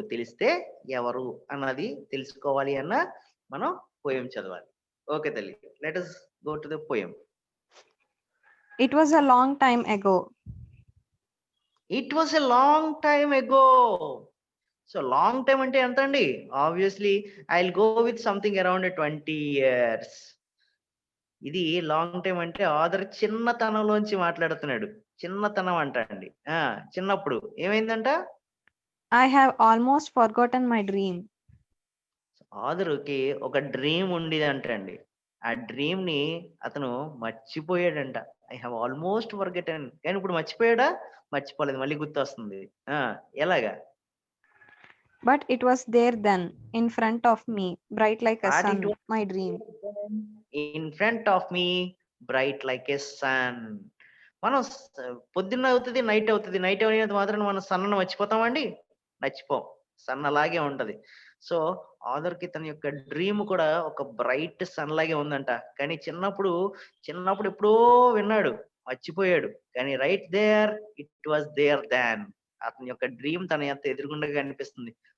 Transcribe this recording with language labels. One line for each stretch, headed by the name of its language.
Telugu: తెలిస్తే ఎవరు అన్నది తెలుసుకోవాలి అన్న మనం పోయం చదవాలి.
English: Okay తల్లి, let us go to the poem. It was a long time ago. It was a long time ago. So long time
Telugu: అంటే ఎంత అండి?
English: Obviously I will go with something around 20 years.
Telugu: ఇది long time అంటే other చిన్నతనంలోంచి మాట్లాడుతున్నాడు. చిన్నతనం అంట అండి. చిన్నప్పుడు ఏమైందంట?
English: I have almost forgotten my dream.
Telugu: ఆదరుకి ఒక డ్రీమ్ ఉండేది అంటండి. ఆ డ్రీమ్ ని అతను మర్చిపోయాడంట.
English: I have almost forgotten.
Telugu: కానీ ఇప్పుడు మర్చిపోయాడా? మర్చిపోలేదు, మళ్ళీ గుర్తు వస్తుంది. ఎలాగా?
English: But it was there then, in front of me, bright like a But sun, it was my dream. in front of me, bright like a sun.
Telugu: మనం పొద్దున్న అవుతుంది, నైట్ అవుతుంది. నైట్ అయినంత మాత్రం మనం సన్నను మర్చిపోతామండి? మర్చిపోం. సన్ అలాగే ఉంటది. సో ఆదర్కి తన యొక్క డ్రీమ్ కూడా ఒక బ్రైట్ సన్ లాగే ఉందంట. కానీ చిన్నప్పుడు ఎప్పుడో విన్నాడు, మర్చిపోయాడు. కానీ
English: Right there it was there then.
Telugu: అతని యొక్క డ్రీమ్ తన ఎంత ఎదురుగుండా కనిపిస్తుంది.